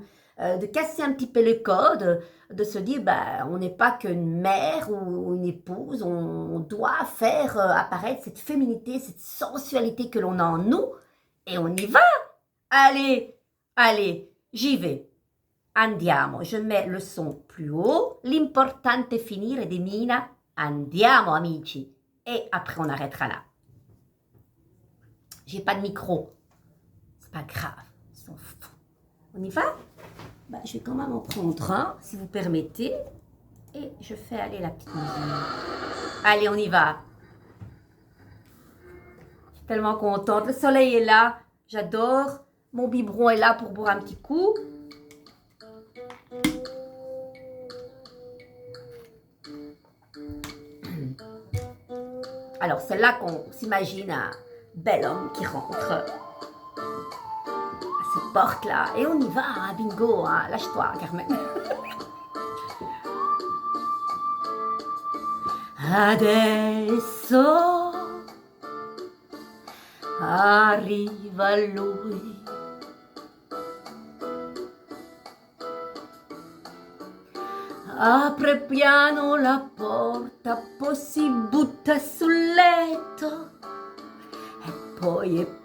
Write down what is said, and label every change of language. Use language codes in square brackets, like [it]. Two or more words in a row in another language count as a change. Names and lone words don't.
[fr] De casser un petit peu le code, de se dire ben, on n'est pas qu'une mère ou une épouse, on doit faire apparaître cette féminité, cette sensualité que l'on a en nous, et on y va. Allez, allez, j'y vais. Andiamo, je mets le son plus haut, [it] l'importante è finire di Mina, andiamo amici, [fr] et après on arrêtera là. J'ai pas de micro, c'est pas grave, on s'en fout. On y va? Ben, je vais quand même en prendre un, si vous permettez. Et je fais aller la petite musique. Allez, on y va. Je suis tellement contente. Le soleil est là. J'adore. Mon biberon est là pour boire un petit coup. Alors, c'est là qu'on s'imagine un bel homme qui rentre. Cette porte là et on y va, hein, bingo, hein, lâche-toi Carmen. [it] Adesso arriva lui, apre piano la porta, poi si butta sul letto e poi